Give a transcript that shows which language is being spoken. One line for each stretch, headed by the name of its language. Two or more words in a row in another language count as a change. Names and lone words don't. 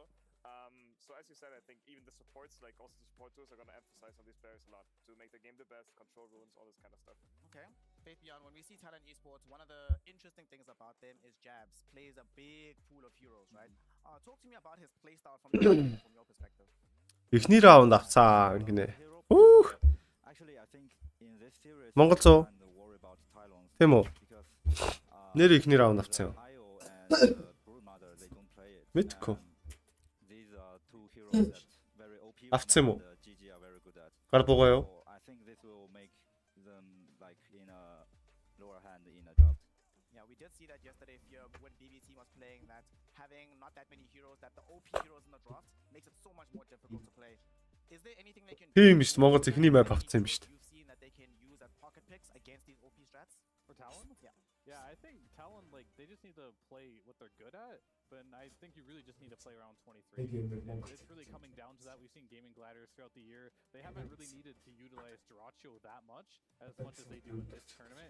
English: So as you said, I think even the supports, like also the support tools, are going to emphasize on these players a lot to make the game the best, control runes, all this kind of stuff. Okay. Faith Beyond, when we see Talon Esports, one of the interesting things about them is Jabs plays a big pool of heroes, right? Talk to me about his playstyle from your perspective.
Mongolian: Эхний раунд авцаа гинэ.
English: Actually, I think in this series
Mongolian: Монгол зөө. Тийм үү? Нэр эхний раунд авцсан юм. Мэдгүй. Авцсан юм уу? Гар бугаа юу?
English: I think this will make them like in a lower hand in a draft. Yeah, we did see that yesterday when BB team was playing, that having not that many heroes, that the OP heroes in the draft makes it so much more difficult to play. Is there anything they can do?
Mongolian: Тийм шүү. Монгол эхний map авцсан юм шүү.
English: You've seen that they can use as pocket picks against these OP strats? For Talon? Yeah. Yeah, I think Talon, like, they just need to play what they're good at, but I think you really just need to play around 23. It's really coming down to that. We've seen Gaming Gladiators throughout the year. They haven't really needed to utilize Duracho that much as they do in this tournament.